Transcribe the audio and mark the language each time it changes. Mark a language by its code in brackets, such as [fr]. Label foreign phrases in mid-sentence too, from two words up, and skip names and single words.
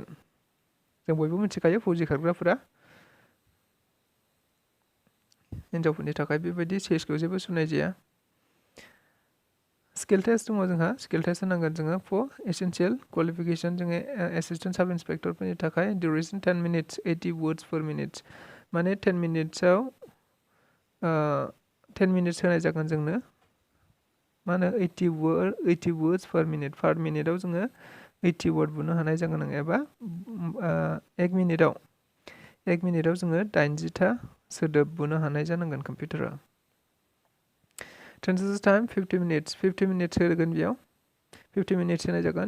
[brx] जों बयबो मिथिखायो फौजि खारग्राफोरा। हिन्जावफोरनि थाखाय बेबायदि CISखौ जेबो सुनाय जाया। [en] skill test [brx] दङ जोंहा। [en] skill test [brx] होनांगोन जोङो [en] for essential qualification [brx] जोङो [en] assistant sub [brx] इन्सपेक्टरफोरनि थाखाय [en] duration 10 minutes 80 words per minute [brx] माने 10 मिनिट्सआव 10 मिनिट्स होनाय जागोन जोंनो मा होनो [en] 80 words per [brx] मिनिटआव जोङो 80 वर्ड बुंनो हानाय जागोन एबा 1 मिनिटआव जोङो 80था सोदोब बुंनो हानाय जानांगोन कम्पिउटाराव। [en] transition time 50 minutes [brx] होगोन बेयाव [en] 50 minutes [brx] होनाय जागोन।